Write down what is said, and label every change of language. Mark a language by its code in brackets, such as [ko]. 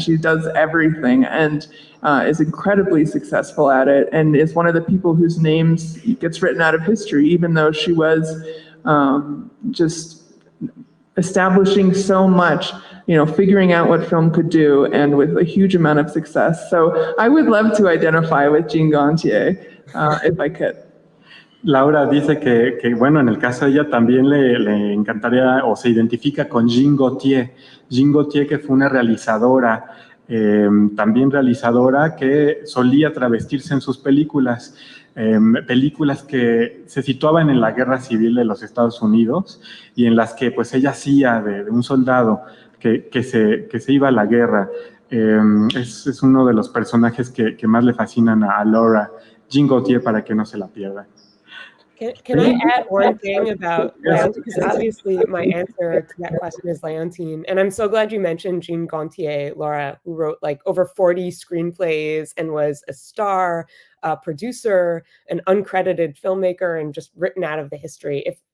[en] She does everything and is incredibly successful at it and is one of the people whose names gets written out of history, even though she was just establishing so much, figuring out what film could do and with a huge amount of success. So I would love to identify with Jean Gontier if I could. [es] Laura dice que, bueno, en el caso de ella también le encantaría o se identifica con Jean Gaultier. Jean Gaultier, que fue una realizadora, también realizadora que solía travestirse en sus películas. Películas que se situaban en la guerra civil de los Estados Unidos y en las que pues ella hacía de un soldado que se iba a la guerra. Es uno de los personajes que más le fascinan a Laura, Jean Gaultier, para que no se la pierda. [en] Can I add one thing about Leontine? Because obviously my answer to that question is Leontine. And I'm so glad you mentioned Jean Gontier, Laura, who wrote like over 40 screenplays and was a star, a producer, an uncredited filmmaker, and just written out of the history.